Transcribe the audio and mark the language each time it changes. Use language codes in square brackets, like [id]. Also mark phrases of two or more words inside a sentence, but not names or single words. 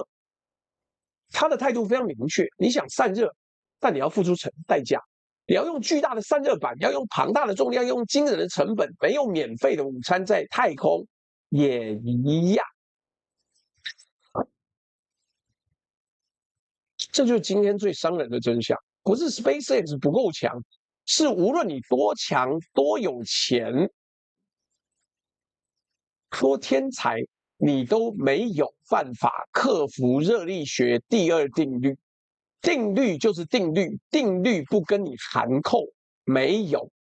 [zh] 它的態度非常明確，你想散熱，但你要付出代價，你要用巨大的散熱板，要用龐大的重量，要用驚人的成本，沒有免費的午餐，在太空也一樣。這就是今天最傷人的真相，不是 SpaceX 不夠強，是無論你多強、多有錢、多天才，你都沒有辦法克服熱力學第二定律。定律就是定律，定律不跟你含扣，沒有。